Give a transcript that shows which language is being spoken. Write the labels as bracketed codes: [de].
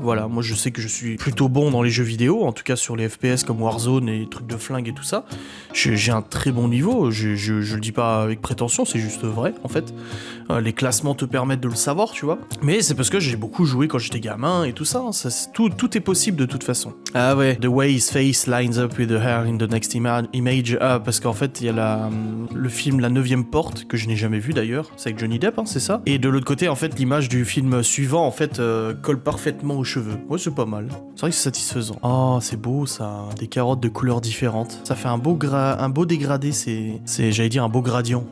[fr] Voilà, moi je sais que je suis plutôt bon dans les jeux vidéo, en tout cas sur les FPS comme Warzone et les trucs de flingue et tout ça. J'ai un très bon niveau, je le dis pas avec prétention, c'est juste vrai en fait. Les classements te permettent de le savoir, tu vois. Mais c'est parce que j'ai beaucoup joué quand j'étais gamin et tout ça, hein. Tout est possible de toute façon. Ah ouais, [en] the way his face lines up with the hair in the next image. [fr] Ah, parce qu'en fait, il y a le film La 9ème Porte, que je n'ai jamais vu d'ailleurs, c'est avec Johnny Depp, hein, c'est ça. Et de l'autre côté, en fait, l'image du film suivant, en fait, colle parfaitement aux cheveux. Ouais, c'est pas mal. C'est vrai que c'est satisfaisant. Oh, c'est beau ça, des carottes de couleurs différentes. Ça fait un beau dégradé, j'allais dire un beau gradient.